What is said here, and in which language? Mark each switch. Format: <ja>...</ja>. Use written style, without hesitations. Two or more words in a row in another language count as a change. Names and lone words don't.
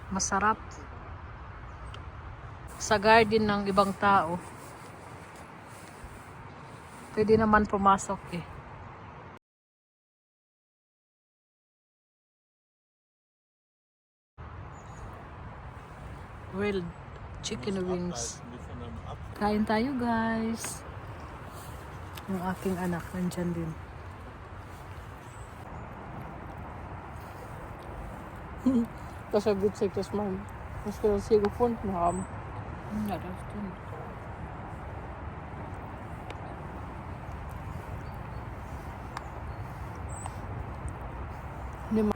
<tl>Masarap. Sa garden ng ibang tao. Pwede naman pumasok eh.</tl> <en>Grilled chicken wings.</en> <de>Die von einem Apfel.</de> <tl>Kain tayo guys. Yung aking anak nandyan din.</tl> <de>Das ist ja witzig, dass wir das hier gefunden haben. Ja, das stimmt. Nimm</de>